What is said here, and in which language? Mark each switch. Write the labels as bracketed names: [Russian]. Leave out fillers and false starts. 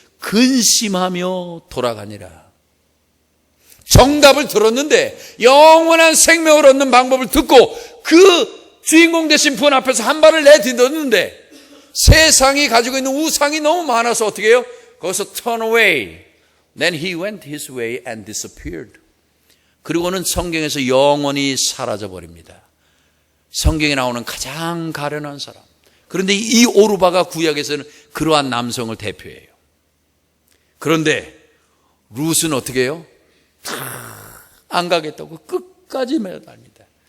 [Korean] 근심하며 돌아가니라. 정답을 들었는데 영원한 생명을 얻는 방법을 듣고 그 주인공 되신 분 앞에서 한 발을 내딛었는데 세상이 가지고 있는 우상이 너무 많아서 어떻게 해요? 거기서 turn away, [English] Then he went his way and disappeared. [Korean] 그리고는 성경에서 영원히 사라져 버립니다. 성경에 나오는 가장 가련한 사람. 그런데 이 오르바가 구약에서는 그러한 남성을 대표해요. 그런데 룻은 어떻게 해요? 안 가겠다고 끝까지 매달립니다.